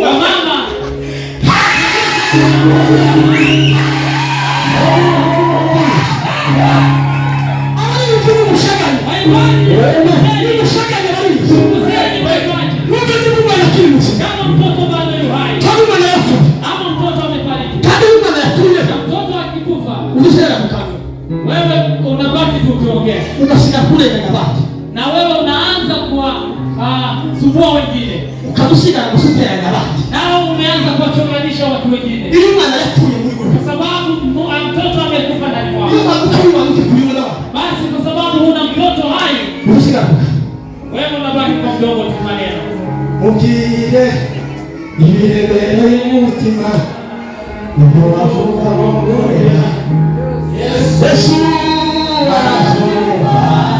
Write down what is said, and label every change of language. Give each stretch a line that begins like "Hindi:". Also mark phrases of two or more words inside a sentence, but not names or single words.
Swahili: wa mama kama mtoto bado yu hai ama mtoto amefariki, mtoto akikufa wewe unabaki tu ukiongea na wewe unaanza kuwa sumbua wengine, nao umeanza kuwachonganisha watu wengine kwa sababu mtoto amekufa ndani mwako. Basi kwa sababu huna mtoto hai, wewe unabaki kwa mdomo tu maneno.
Kinyarwanda: Mugire ibiremere y'umutima nuko bavuga bongorera Yesu arazuba.